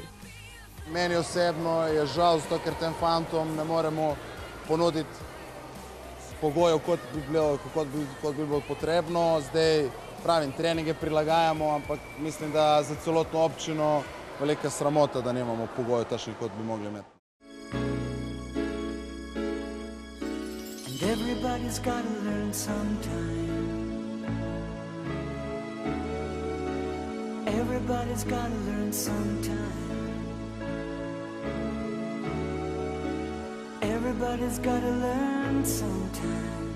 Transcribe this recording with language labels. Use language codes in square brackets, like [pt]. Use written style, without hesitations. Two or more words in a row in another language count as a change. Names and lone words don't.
[sl] Meni osebno je žal, zato ker tem fantom ne moremo ponuditi pogojev, kot bi bilo potrebno. Zdaj pravim, treninge prilagajamo, ampak mislim, da za celotno občino velika sramota, da nimamo pogojev takšnih, kot bi mogli imeti. [en] And everybody's gotta learn sometime. Everybody's gotta learn sometime. Everybody's gotta learn sometime.